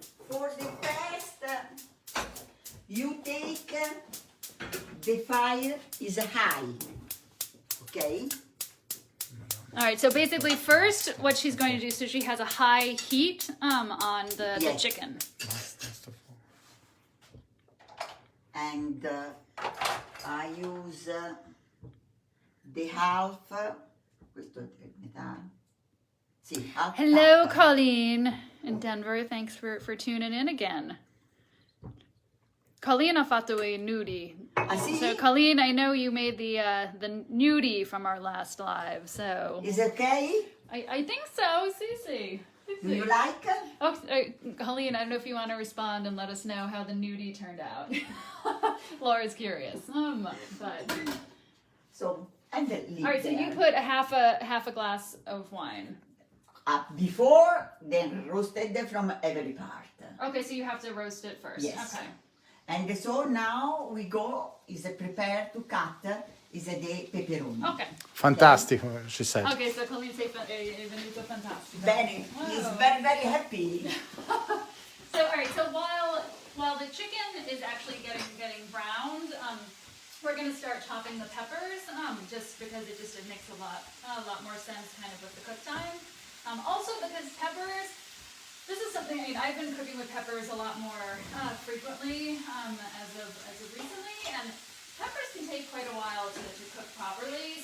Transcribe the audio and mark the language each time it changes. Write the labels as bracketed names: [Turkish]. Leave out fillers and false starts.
[English] For the first, you take the fire is high, okay? All right, so basically first what she's going to do, so she has a high heat on the chicken. And I use the half, [Italian] questo è metà. [English] Sì, half. Hello, Colleen in Denver. Thanks for tuning in again. [Italian] Colleen ha fatto a nudie. [English] So Colleen, I know you made the nudie from our last live. So is it okay? I think so, Cece. Do you like it? Oh, Colleen, I don't know if you want to respond and let us know how the nudie turned out. Laura's curious. But so and leave. All right, so you put a half a glass of wine. Before, then roasted from every part. Okay, so you have to roast it first. Yes. Okay. And so now we go, is prepared to cut, is the pepperoni. Okay. Fantastico, she said. Okay, so Colleen say [Italian] è venuto fantastico. [English] Bene, he's very, very happy. So, all right, so while the chicken is actually getting browned, we're going to start chopping the peppers, just because it makes a lot more sense kind of with the cook time. Also because peppers, this is something, I mean, I've been cooking with peppers a lot more frequently as of recently, and peppers can take quite a while to cook properly.